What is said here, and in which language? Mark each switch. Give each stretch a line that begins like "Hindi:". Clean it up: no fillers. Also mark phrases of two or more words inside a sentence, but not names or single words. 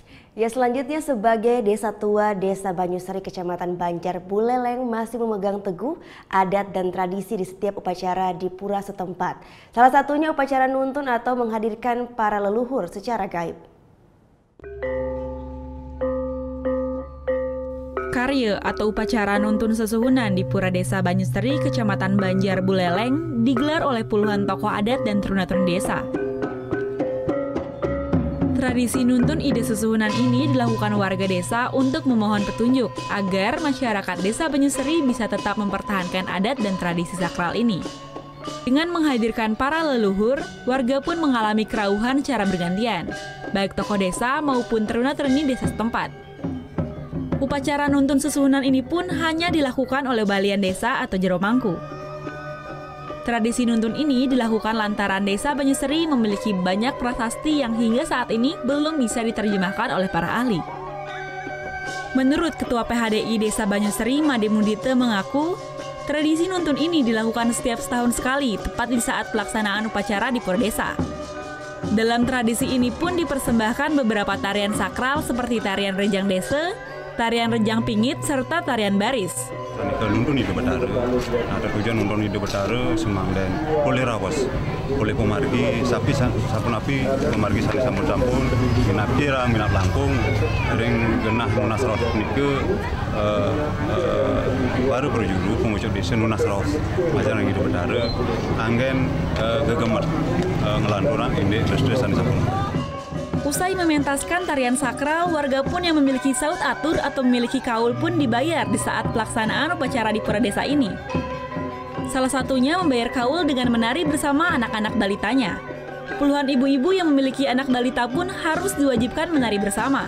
Indonesian: Ya, selanjutnya sebagai desa tua Desa Banyusari Kecamatan Banjar Buleleng masih memegang teguh adat dan tradisi di setiap upacara di pura setempat. Salah satunya upacara nuntun atau menghadirkan para leluhur secara gaib. Karya atau upacara nuntun sesuhunan di Pura Desa Banyusari Kecamatan Banjar Buleleng digelar oleh puluhan tokoh adat dan teruna-teruna desa. Tradisi nuntun ide sesuhunan ini dilakukan warga desa untuk memohon petunjuk agar masyarakat Desa Banyusari bisa tetap mempertahankan adat dan tradisi sakral ini. Dengan menghadirkan para leluhur, warga pun mengalami kerauhan secara bergantian, baik tokoh desa maupun teruna-teruni desa setempat. Upacara nuntun sesuhunan ini pun hanya dilakukan oleh balian desa atau jero mangku. Tradisi nuntun ini dilakukan lantaran Desa Banyusari memiliki banyak prasasti yang hingga saat ini belum bisa diterjemahkan oleh para ahli. Menurut Ketua PHDI Desa Banyusari, Made Mundite mengaku, tradisi nuntun ini dilakukan setiap setahun sekali, tepat di saat pelaksanaan upacara di Pura Desa. Dalam tradisi ini pun dipersembahkan beberapa tarian sakral seperti tarian Rejang Desa, tarian Rejang Pingit, serta tarian baris.
Balinese: Nuntun itu betara, ada tujuan nuntun itu betara semang dan boleh rawas, boleh pemargi sapi sapun api, pemargi sali sampun minat kira, minat langkung, ring genah nunas ros nike baru berjulu pengucap desa nunas ros,
Indonesian: macam itu
Balinese: betara, anggen gegemet ngelanturan ini desa sampun.
Indonesian: Usai mementaskan tarian sakral, warga pun yang memiliki saut atur atau memiliki kaul pun dibayar di saat pelaksanaan upacara di Pura Desa ini. Salah satunya membayar kaul dengan menari bersama anak-anak balitanya. Puluhan ibu-ibu yang memiliki anak balita pun harus diwajibkan menari bersama.